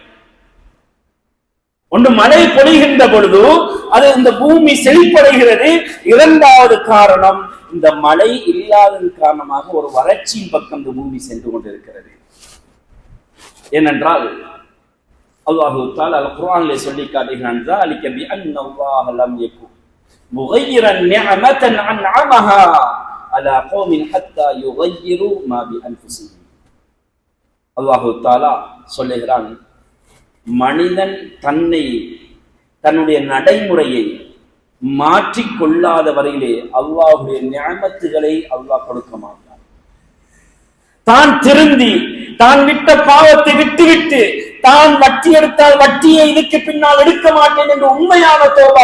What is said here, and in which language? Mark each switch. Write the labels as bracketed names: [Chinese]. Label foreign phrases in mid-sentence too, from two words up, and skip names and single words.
[Tamil] ஒன்று மழை பொழிகின்ற பொழுது அது இந்த பூமி செழிப்படைகிறது. இரண்டாவது காரணம், இந்த மழை இல்லாதது காரணமாக ஒரு வறட்சியின் பக்கம் இந்த பூமி சென்று கொண்டிருக்கிறது. ஏனென்றால் அல்லாஹ் தஆலா அல் குர்ஆனிலே சொல்லி காட்டுகிறான், [Arabic] ذَلِكَ بِأَنَّ اللَّهَ لَمْ يَكُنْ مُغَيِّرًا نِعْمَةً أَنْعَمَهَا عَلَى قَوْمٍ حَتَّى يُغَيِّرُوا مَا بِأَنفُسِهِمْ. [Tamil] அல்லாஹ் தஆலா சொல்லுகிறான், மனிதன் தன்னுடைய நடைமுறையை மாற்றிக்கொள்ளாத வரையிலே அல்லாஹ்வுடைய நிஅமத்துகளை அல்லாஹ் கொடுக்க மாட்டான். தான் திருந்தி, தான் விட்ட பாவத்தை விட்டுவிட்டு, தான் வட்டி எடுத்தால் வட்டியை இதுக்கு பின்னால் எடுக்க மாட்டேன் என்று உண்மையான தௌபா